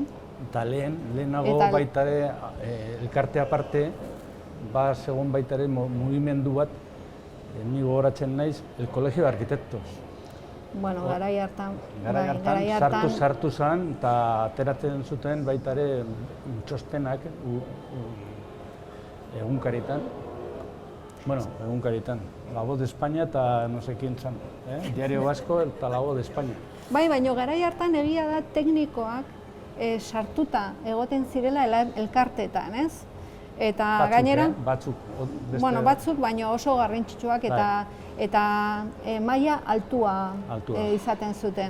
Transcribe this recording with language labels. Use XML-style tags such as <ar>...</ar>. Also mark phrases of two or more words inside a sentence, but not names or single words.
<eu>Eta lehenago baita ere elkarte aparte, segon baita ere mugimendu bat ni gogoratzen naiz,</eu> <es>el Colegio de Arquitectos.</es> <eu>Bueno, garai hartan. Sartu zen, eta ateratzen zuten baita ere txostenak egunkaritan. Bueno, egunkaritan. La Voz de España eta</eu> <es>no sé quién</es> <eu>zan. Diario Vasco eta La Voz de España. Bai, baina garai hartan egia da teknikoak sartuta egoten zirela elkartetan, ez? Eta gainera... Batzuk. Bueno, batzuk, baina oso garrantzitsuak eta maila altua izaten zuten.</eu>